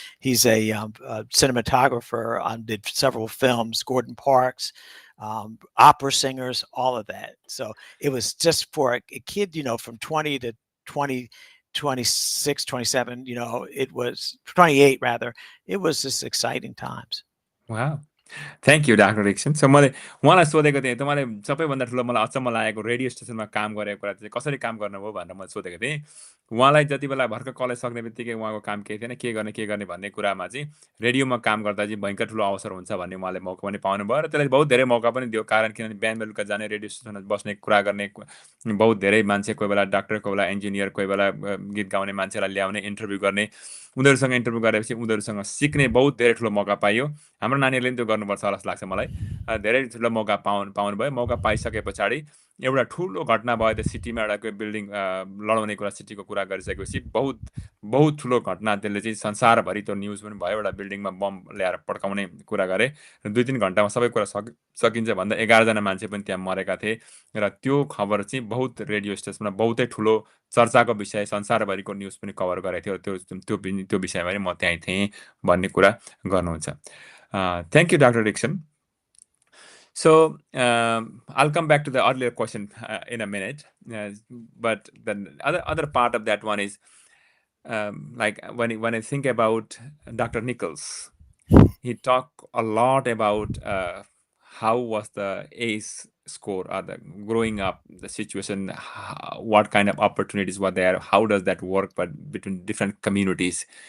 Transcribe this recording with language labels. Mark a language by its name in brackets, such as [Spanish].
[English] He's a cinematographer, did several films, Gordon Parks, opera singers, all of that. So it was just for a kid, from 20 to 20, 26, 27, it was 28 rather. It was just exciting times. Wow. Thank you doctor Dixon. [Nepali] So मैले उहाँलाई सोधेको थिएँ, तपाईँले सबैभन्दा ठुलो मलाई अचम्म लागेको रेडियो स्टेसनमा काम गरेको कुरा चाहिँ कसरी काम गर्नुभयो भनेर मैले सोधेको थिएँ। उहाँलाई जति बेला भर्खर कलेज सक्ने बित्तिकै उहाँको काम केही थिएन, के गर्ने भन्ने कुरामा चाहिँ रेडियोमा काम गर्दा चाहिँ भयङ्कर ठुलो अवसर हुन्छ भन्ने उहाँले मौका पनि पाउनुभयो र त्यसलाई बहुत धेरै मौका पनि दियो। कारण किनभने बिहान बेलुका जाने रेडियो स्टेसनमा बस्ने, कुरा गर्ने, बहुत धेरै मान्छे, कोही बेला डाक्टर, कोही बेला इन्जिनियर, कोही बेला गीत गाउने मान्छेलाई ल्याउने, इन्टरभ्यू गर्ने, उनीहरूसँग इन्टरभ्यू गरेपछि उनीहरूसँग सिक्ने बहुत धेरै ठुलो मौका पाइयो। हाम्रो नानीहरूले पनि त्यो गर्नुपर्छ होला जस्तो लाग्छ मलाई। धेरै ठुलो मौका पाउनुभयो। मौका पाइसके पछाडि एउटा ठुलो घटना भयो त्यो सिटीमा, एउटा कोही बिल्डिङ लडाउने कुरा, सिटीको कुरा गरिसकेपछि बहुत बहुत ठुलो घटना, त्यसले चाहिँ संसारभरि त्यो न्युज पनि भयो। एउटा बिल्डिङमा बम ल्याएर पड्काउने कुरा गरे र 2-3 घन्टामा सबै कुरा सकिन्छ भन्दा 11 जना मान्छे पनि त्यहाँ मरेका थिए र त्यो खबर चाहिँ बहुत रेडियो स्टेसनमा बहुतै ठुलो चर्चाको विषय, संसारभरिको न्युज पनि कभर गरेको थियो। त्यो विषयमा पनि म त्यहीँ थिएँ भन्ने कुरा गर्नुहुन्छ। [English] Thank you, Dr. Dixon. So I'll come back to the earlier question in a minute, but the other part of that one is like when I think about Dr. Nichols, he talked a lot about how was the ACE score or the growing up, the situation, what kind of opportunities were there, how does that work, but between different communities.